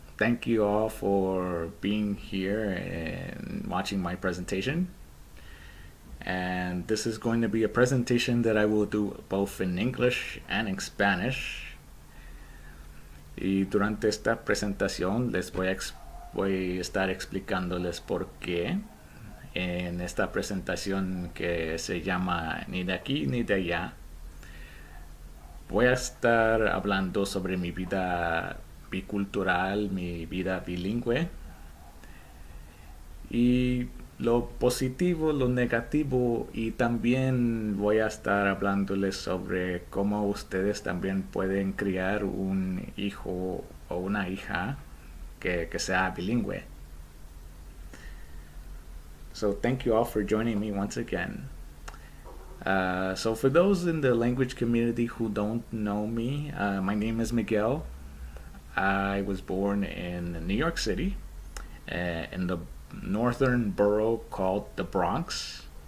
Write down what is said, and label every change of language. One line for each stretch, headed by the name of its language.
English: Thank you all for being here and watching my presentation. And this is going to be a presentation that I will do both in English and in Spanish.
Spanish: Y durante esta presentación voy a estar explicándoles por qué en esta presentación que se llama Ni de aquí ni de allá. Voy a estar hablando sobre mi vida bicultural, mi vida bilingüe y lo positivo, lo negativo, y también voy a estar hablándoles sobre cómo ustedes también pueden criar un hijo o una hija que sea bilingüe.
English: So thank you all for joining me once again. So for those in the language community who don't know me, my name is Miguel. I was born in New York City, in the northern borough called the Bronx.